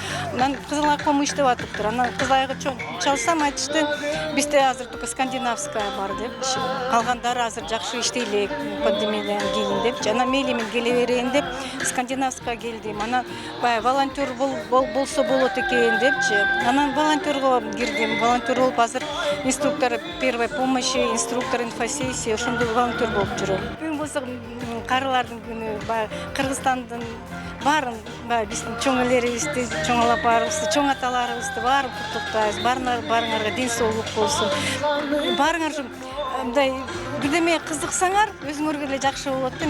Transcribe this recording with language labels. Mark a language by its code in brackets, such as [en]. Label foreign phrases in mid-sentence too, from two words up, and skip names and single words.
[ky] Мен Кызылай кому иштеп атыптыр. Анан Кызылайга чалсам айтышты, бизде азыр [ru] только скандинавская [ky] бар деп. Калгандары азыр жакшы иштейлик пандемиядан кийин деп. Анан мейли мен келе берейин деп скандинавская келдим. Анан баягы волонтер болсо болот экен депчи. Анан волонтерго кирдим. Волонтер болуп азыр [ru] инструктор первой помощи, инструктор инфосессии, [ky] ошондой волонтер болуп жүрөм. Бүгүн болсо карылардын күнү, баягы Кыргызстандын баарын, биздин чоң элерибизди, чоң алапарыбызды, чоң аталарыбызды баарын куттуктайбыз. Баарыңарга ден соолук болсун. Баарыңар мындай бирдеме кызыксаңар, өзүңөргө эле жакшы болот да.